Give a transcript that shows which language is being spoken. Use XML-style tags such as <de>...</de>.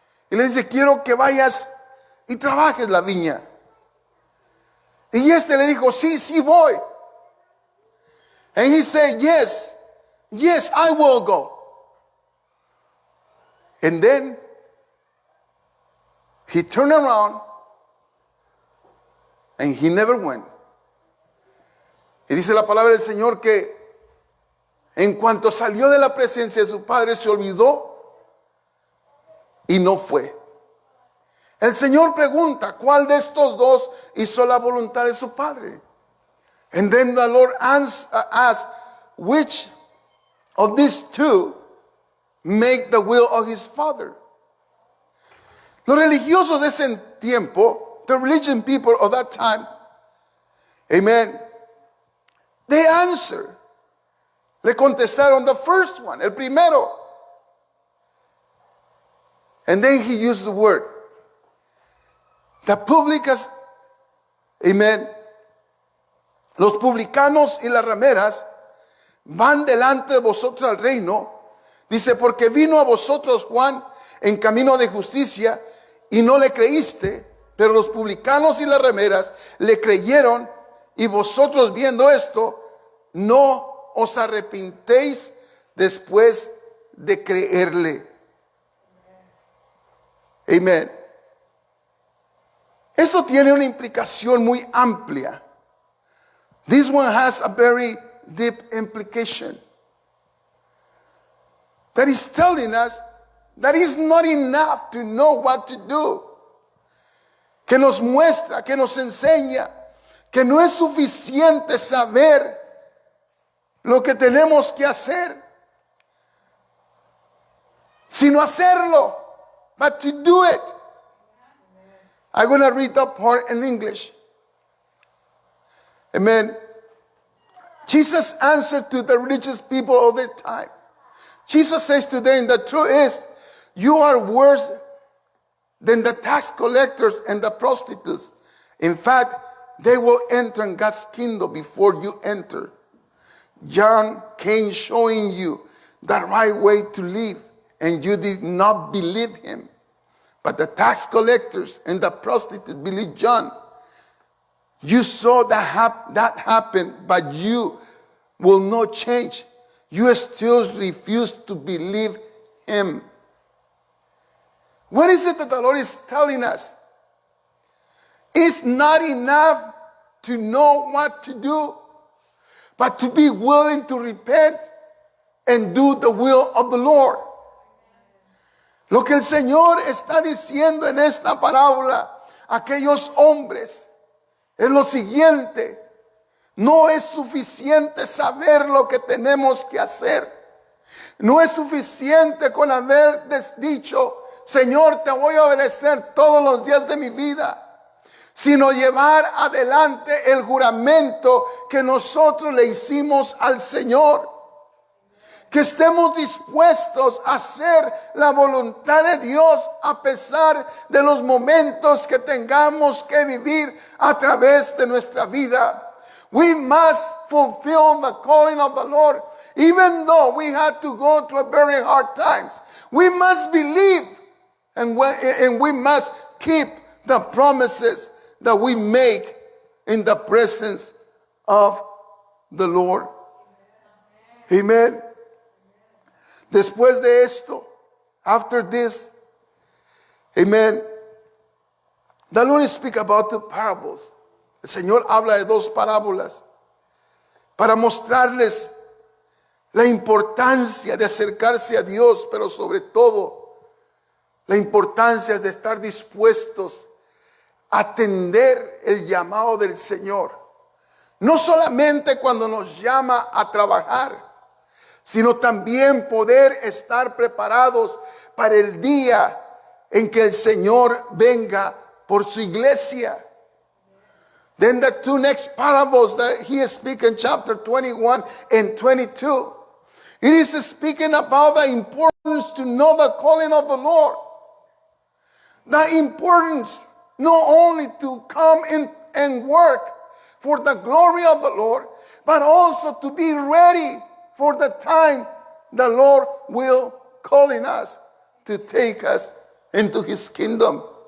<es>Y le dice, quiero que vayas y trabajes la viña. Y este le dijo, sí, sí voy.</es> <en>And he said, yes, yes, I will go. And then he turned around and he never went.</en> <es>Y dice la palabra del Señor que en cuanto salió de la presencia de su padre se olvidó y no fue. El Señor pregunta, ¿cuál de estos dos hizo la voluntad de su padre?</es> <en>And then the Lord asked, which of these two make the will of his father?</en> <es>Los religiosos de ese tiempo,</es> <en>the religion people of that time, amen, they answer.</en> <es>Le contestaron</es> <en>the first one,</en> <es>el primero.</es> <en>And then he used the word. The publicans,</en> <es>amen, los publicanos y las rameras van delante de vosotros al reino. Dice, porque vino a vosotros Juan en camino de justicia y no le creíste, pero los publicanos y las rameras le creyeron, y vosotros viendo esto, no os arrepintéis después de creerle. Amén. Esto tiene una implicación muy amplia.</es> <en>This one has a very deep implication. That is telling us that it's not enough to know what to do.</en> <es>Que nos muestra, que nos enseña que no es suficiente saber lo que tenemos que hacer, sino hacerlo,</es> <en>but to do it. I'm going to read that part in English. Amen. Jesus answered to the religious people of the time. Jesus says to them, the truth is, you are worse than the tax collectors and the prostitutes. In fact, they will enter God's kingdom before you enter. John came showing you the right way to live, and you did not believe him. But the tax collectors and the prostitutes believed John. You saw that happen, but you will not change. You still refuse to believe him. What is it that the Lord is telling us? It's not enough to know what to do, but to be willing to repent and do the will of the Lord.</en> <es>Lo que el Señor está diciendo en esta parábola a aquellos hombres es lo siguiente: no es suficiente saber lo que tenemos que hacer. No es suficiente con haber dicho, Señor, te voy a obedecer todos los días de mi vida, sino llevar adelante el juramento que nosotros le hicimos al Señor. Que estemos dispuestos a hacer la voluntad de Dios a pesar de los momentos que tengamos que vivir a través de nuestra vida.</es> <en>We must fulfill the calling of the Lord, even though we had to go through very hard times. We must believe, and we must keep the promises that we make in the presence of the Lord.</en> <es>Amen. Después de esto,</es> <en>after this, amen, the Lord speaks about the parables.</en> <es>El Señor habla de dos parábolas para mostrarles la importancia de acercarse a Dios, pero sobre todo la importancia de estar dispuestos a atender el llamado del Señor. No solamente cuando nos llama a trabajar, sino también poder estar preparados para el día en que el Señor venga por su iglesia.</es> <en>Then the two next parables that he speaks in chapter 21 and 22. It is speaking about the importance to know the calling of the Lord. The importance not only to come in and work for the glory of the Lord, but also to be ready for the time the Lord will calling us to take us into his kingdom.</en>